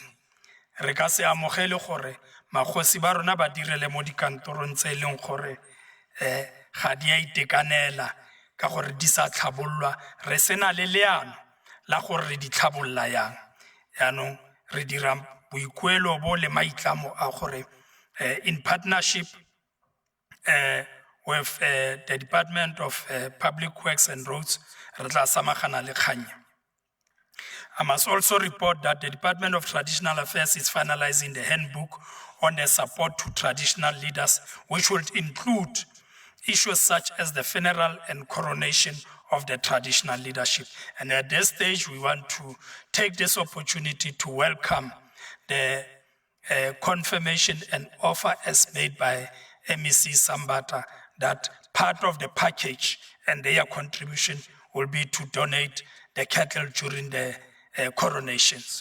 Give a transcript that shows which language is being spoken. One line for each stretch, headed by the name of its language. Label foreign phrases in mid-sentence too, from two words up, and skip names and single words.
Tswana: Re ka se amogele gore magosi ba rona ba direle mo dikantorong tse leng gore ga di a itekanela ka gore di sa tlhabollwa. Re sena le leano la gore re di tlhabolla yang. Yaanong re dira boikuelo bo le maitlamo a gore
English: in partnership with the Department of Public Works and Roads,
Tswana: re tla samagana le kganya.
English: I must also report that the Department of Traditional Affairs is finalizing the handbook on the support to traditional leaders, which will include issues such as the funeral and coronation of the traditional leadership. And at this stage, we want to take this opportunity to welcome the confirmation and offer as made by MEC Sambata that part of the package and their contribution will be to donate the cattle during the coronations.